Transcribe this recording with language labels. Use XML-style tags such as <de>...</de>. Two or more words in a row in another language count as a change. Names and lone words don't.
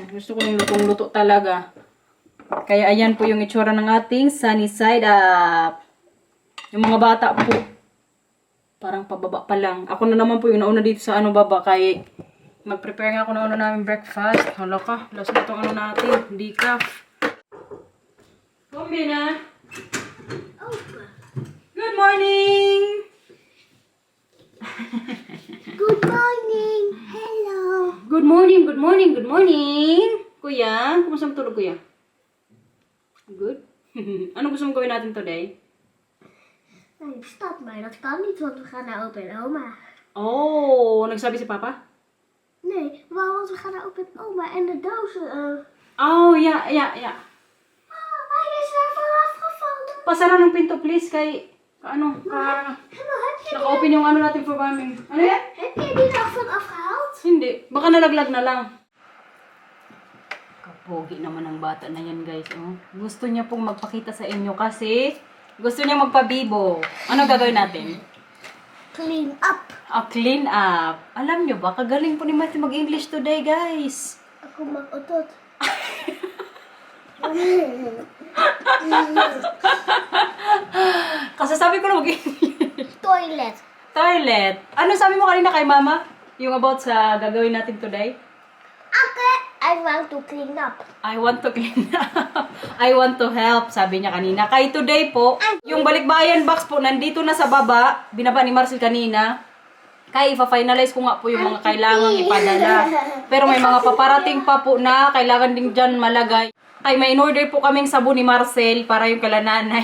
<tl>Gusto ko ng lutong-luto talaga. Kaya ayan po yung itsura ng ating</tl> <en>sunny side up.</en> <tl>Yung mga bata po parang pababa pa lang. Ako na naman po yung nauna dito sa baba kaya mag-prepare nga ako ng namin breakfast. Hala ka, last na itong natin. Decaf. Kumbi na.</tl> <en>Good morning! Good morning! Hello! Good morning, good morning, good morning!</en> <tl>Kuya, kumusta tulog kuya?</tl> <en>Good?</en> <tl>Ano gusto mong gawin natin today?</tl> <nl>Nee, stop maar. Dat kan niet, want we gaan naar opa en oma. Oh, nagsabi si Papa? Nee, want we gaan naar opa en oma en de dozen... Oh, ja. Oh, hij is er vanaf gevallen.</nl> <tl>Pasara ng pinto please kay</tl> <nl>Helemaal, heb je</nl> <tl>naka-open yung natin</tl> <en>for farming.</en> <tl>Ano yan?</tl> <nl>Heb je die nog van afgehaald?</nl> <tl>Hindi. Baka nalaglag na lang. Kapogi naman ang bata na yan, guys. Oh. Gusto niya pong magpakita sa inyo kasi gusto niya magpabibo. Ano gagawin natin?</tl> <en>Clean up. Clean up.</en> <tl>Alam niyo ba, kagaling po ni Matthew mag-English today, guys. Ako mag-utot. Kasi sabi ko na mag-English.</tl> <en>Toilet. Toilet.</en> <tl>Ano sabi mo kanina kay Mama? Yung about sa gagawin natin today?</tl> <en>Okay, I want to clean up. I want to clean up. I want to help,</en> <tl>sabi niya kanina. Kay today po, yung balikbayan box po, nandito na sa baba. Binaba ni Marcel kanina. Kaya ipa-finalize ko nga po yung mga kailangan ipadala. Pero may mga paparating pa po na kailangan din dyan malagay. Ay, may in-order po kaming sabon ni Marcel para yung kalananay.</tl>